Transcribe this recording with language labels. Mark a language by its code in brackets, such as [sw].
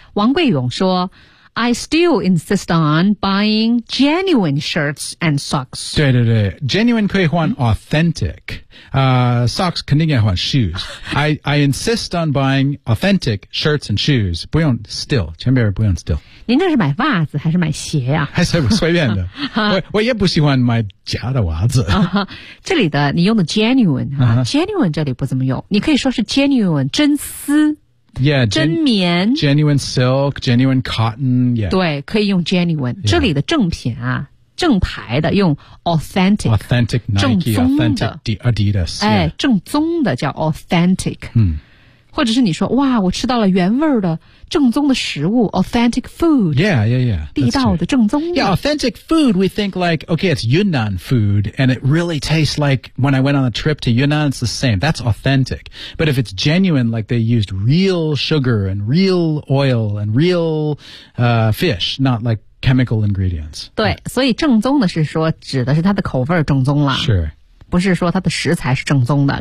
[en] 王贵勇说 ，I still insist on buying genuine shirts and socks. [zh] 对对对 ，genuine 可以换 authentic。Socks 肯定要换 shoes. [en] I insist on buying authentic shirts and shoes. [zh] 不用 still, 前面不用 still. 您这是买袜子还是买鞋啊？还是随便的。我也不喜欢买假的袜子。这里的你用的 genuine,、genuine 这里不怎么用。你可以说是 genuine, 真丝。 [en] Yeah, [zh] 真棉 [en] genuine silk, genuine cotton, yeah. [zh] 对可以用 genuine.、Yeah. 这里的正品啊。正牌的用 authentic, [en] authentic Nike, [zh] 正宗的 [en] authentic Adidas,、yeah. [zh] 哎、正宗的叫 authentic、嗯、或者是你说哇我吃到了原味的正宗的食物 [en] authentic food, yeah, yeah, yeah, [zh] 地道的正宗的 [en] yeah, authentic food we think like, okay, it's Yunnan food and it really tastes like when I went on a trip to Yunnan it's the same, that's authentic, but if it's genuine like they used real sugar and real oil and real、fish, not likechemical ingredients. [zh] 对所以正宗的是说指的是它的口味正宗了。是。不是说它的食材是正宗的。